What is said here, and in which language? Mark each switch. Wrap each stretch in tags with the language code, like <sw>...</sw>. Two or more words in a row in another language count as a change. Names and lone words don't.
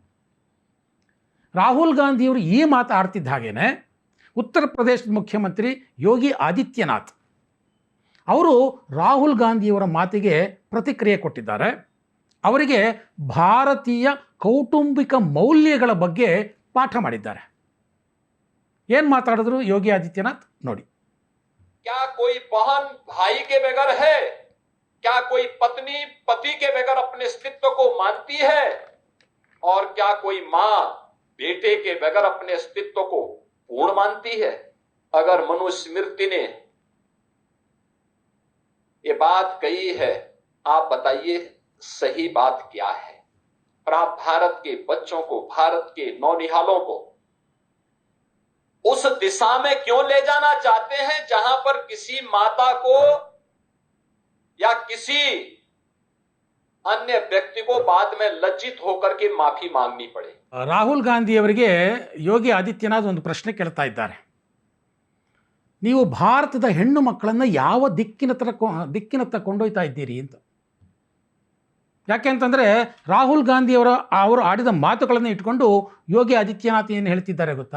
<kn>ರಾಹುಲ್ ಗಾಂಧಿಯವರು ಈ ಮಾತಾಡ್ತಿದ್ದ ಹಾಗೇನೆ ಉತ್ತರ ಪ್ರದೇಶದ ಮುಖ್ಯಮಂತ್ರಿ ಯೋಗಿ ಆದಿತ್ಯನಾಥ್ ಅವರು ರಾಹುಲ್ ಗಾಂಧಿಯವರ ಮಾತಿಗೆ ಪ್ರತಿಕ್ರಿಯೆ ಕೊಟ್ಟಿದ್ದಾರೆ. ಅವರಿಗೆ ಭಾರತೀಯ ಕೌಟುಂಬಿಕ ಮೌಲ್ಯಗಳ ಬಗ್ಗೆ ಪಾಠ ಮಾಡಿದ್ದಾರೆ. ಏನು ಮಾತಾಡಿದ್ರು ಯೋಗಿ ಆದಿತ್ಯನಾಥ್ ನೋಡಿ.</kn> <hi>क्या कोई बहन भाई के बगैर है? क्या कोई पत्नी पति के बगैर अपने अस्तित्व को मानती है? और क्या कोई मां बेटे के बगैर अपने अस्तित्व को पूर्ण मानती है? अगर मनुस्मृति ने ये बात कही है, आप बताइए सही बात क्या है? और आप भारत के बच्चों को, भारत के नौनिहालों को उस दिशा में क्यों ले जाना चाहते हैं जहां पर किसी माता को या किसी अन्य व्यक्ति को बाद में लज्जित होकर के माफी मांगनी पड़े?</hi> <kn>ರಾಹುಲ್ ಗಾಂಧಿಯವರಿಗೆ ಯೋಗಿ ಆದಿತ್ಯನಾಥ್ ಒಂದು ಪ್ರಶ್ನೆ ಕೇಳ್ತಾ ಇದ್ದಾರೆ. ನೀವು ಭಾರತದ ಹೆಣ್ಣು ಮಕ್ಕಳನ್ನು ಯಾವ ದಿಕ್ಕಿನತ್ತ ಕೊಂಡೊಯ್ತಾ ಇದ್ದೀರಿ ಅಂತ. ಯಾಕೆ ಅಂತಂದರೆ ರಾಹುಲ್ ಅವರು ಆಡಿದ ಮಾತುಗಳನ್ನು ಇಟ್ಕೊಂಡು ಯೋಗಿ ಆದಿತ್ಯನಾಥ್ ಏನು ಹೇಳ್ತಿದ್ದಾರೆ ಗೊತ್ತಾ?</kn>